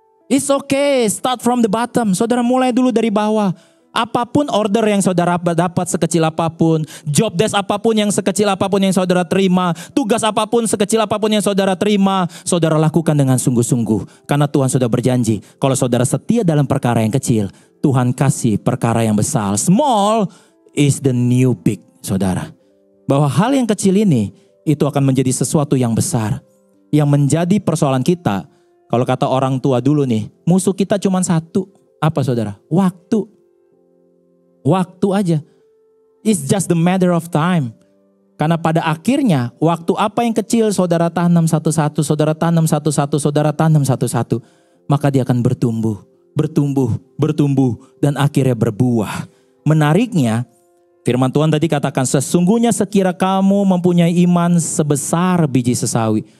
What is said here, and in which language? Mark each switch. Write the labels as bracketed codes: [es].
[en] It's okay, start from the bottom. [id] Saudara mulai dulu dari bawah. Apapun order yang saudara dapat sekecil apapun, job desk apapun yang sekecil apapun yang saudara terima, tugas apapun sekecil apapun yang saudara terima, saudara lakukan dengan sungguh-sungguh. Karena Tuhan sudah berjanji, kalau saudara setia dalam perkara yang kecil, Tuhan kasih perkara yang besar. [en] Small is the new big, [id] saudara. Bahwa hal yang kecil ini, itu akan menjadi sesuatu yang besar. Yang menjadi persoalan kita, kalau kata orang tua dulu nih, musuh kita cuma satu. Apa saudara? Waktu. Waktu aja. [en] It's just the matter of time. [id] Karena pada akhirnya, waktu apa yang kecil saudara tanam satu-satu, saudara tanam satu-satu, saudara tanam satu-satu, maka dia akan bertumbuh, bertumbuh, bertumbuh, dan akhirnya berbuah. Menariknya, firman Tuhan tadi katakan, sesungguhnya sekira kamu mempunyai iman sebesar biji sesawi.